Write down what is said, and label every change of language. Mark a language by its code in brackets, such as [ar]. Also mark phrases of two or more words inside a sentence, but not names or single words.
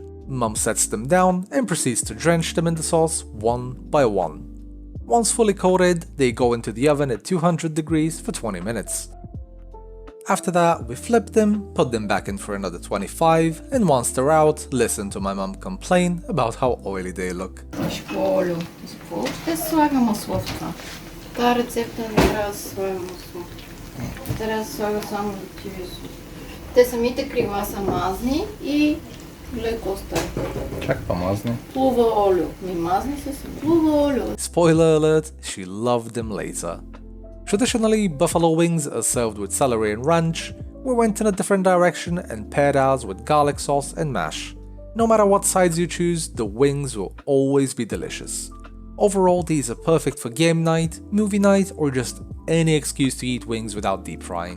[en] Mum sets them down and proceeds to drench them in the sauce one by one. Once fully coated, they go into the oven at 200 degrees for 20 minutes. After that, we flip them, put them back in for another 25, and once they're out, listen to my mum complain about how oily they look. [bg] Ще слагам масло в това. Тази рецепта не трябва да се слага масло. Трябва да се слага само летивия сос. Те самите крила са мазни и леко остарят. Как по-мазни? Плува олио. Ми мазни са си. Плува олио. [en] Spoiler alert, she loved them later. Traditionally, buffalo wings are served with celery and ranch. We went in a different direction and paired ours with garlic sauce and mash. No matter what sides you choose, the wings will always be delicious. Overall, these are perfect for game night, movie night, or just any excuse to eat wings without deep frying.